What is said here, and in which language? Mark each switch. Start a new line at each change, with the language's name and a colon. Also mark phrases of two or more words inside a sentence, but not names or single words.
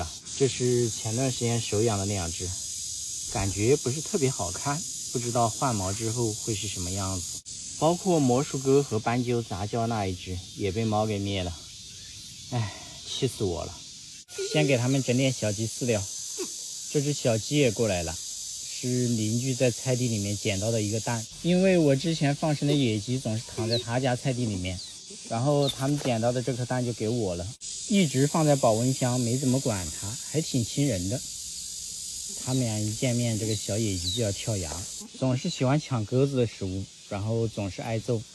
Chinese: 這是前段時間手養的2隻，感覺不是特別好看，不知道換毛之後會是什麼樣子。包括魔術鴿和斑鳩雜交那一隻也被貓給滅了，唉，氣死我了。先給他們整點小雞飼料。這隻小雞也過來了，是鄰居在菜地裡面撿到的一個蛋。因為我之前放生的野雞總是躺在他家菜地裡面，然後他們撿到的這顆蛋就給我了，一直放在保溫箱，沒怎麼管它，還挺親人的。他們倆一見面，這個小野雞就要跳崖，總是喜歡搶鴿子的食物，然後總是挨揍。